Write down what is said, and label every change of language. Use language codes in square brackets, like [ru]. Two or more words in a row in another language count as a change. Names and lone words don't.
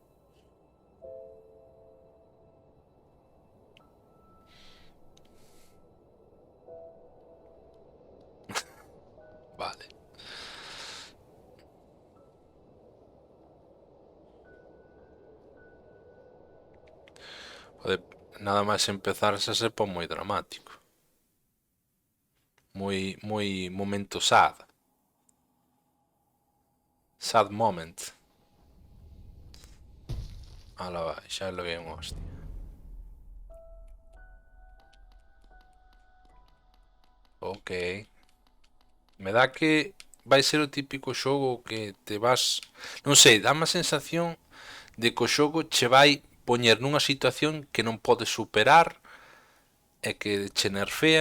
[gl] Vale. Pode, nada máis empezar xa se pon moi dramático. Moi momento sad. [en] Sad moment. [gl] Ala vai, xa levei un hostia. Ok. Me dá que vai ser o típico xogo que te vas... Non sei, dá má sensación de que o xogo che vai poñer nunha situación que non podes superar e que che nerfean.